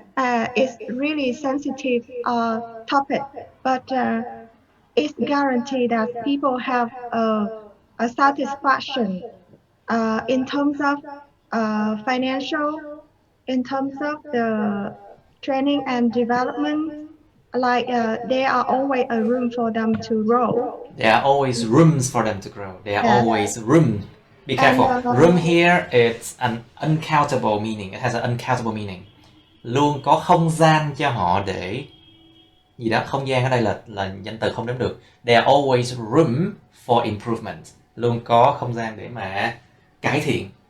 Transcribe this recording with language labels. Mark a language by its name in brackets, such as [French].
[English] It's really sensitive topic, but it's guaranteed that people have a satisfaction in terms of financial, in terms of the training and development. Like there are always a room for them to grow. There are always rooms for them to grow. There are Yes, always room. Be and careful. Room here, it's an uncountable meaning. It has an uncountable meaning. [Vietnamese] Luôn có không gian cho họ để gì đó. Không gian ở đây là danh từ không đếm được. [English] There are always room for improvement. [Vietnamese] Luôn có không gian để mà cải thiện.